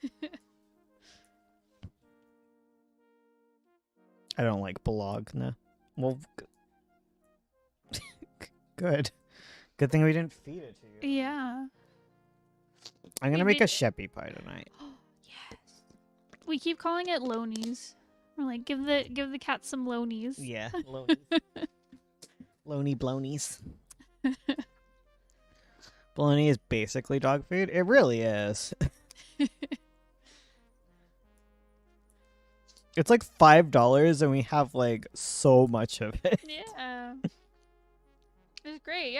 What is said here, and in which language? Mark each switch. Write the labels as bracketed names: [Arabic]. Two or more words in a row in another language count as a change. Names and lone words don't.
[English] I don't like bologna. Well, good. Good thing we didn't feed it to you. Yeah. I'm gonna We make a made- sheppy pie tonight. Yes. We keep calling it lonies. We're like, give the cat some lonies. Yeah, lonies. Loney blonies. Bologna is basically dog food. It really is. It's like $5 and we have like so much of it. Yeah. It's great.